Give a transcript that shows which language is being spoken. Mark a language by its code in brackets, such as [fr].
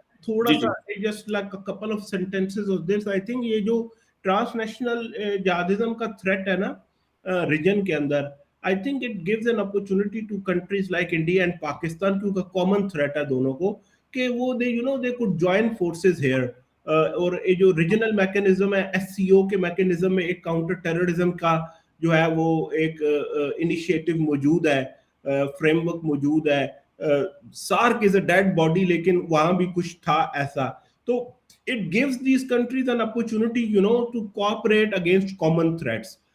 [en] تھوڑا سا just like a couple of sentences of this, I think [ur] یہ جو ٹرانس نیشنل جہادزم کا تھریٹ ہے نا ریجن کے اندر, [en] I think it gives an opportunity to countries like India and Pakistan, کیونکہ common threat [ur] ہے دونوں کو, کہ وہ [en] they could join forces here. [ur] اور یہ جو ریجنل میکنزم ہے SCO کے میکنزم میں ایک کاؤنٹر ٹیررزم کا جو ہے وہ ایک انیشیٹو موجود ہے, فریم ورک موجود ہے. [en] SARC is a dead body, [ur] لیکن وہاں بھی کچھ تھا ایسا. [en] تو it gives these countries an opportunity to cooperate against common threats.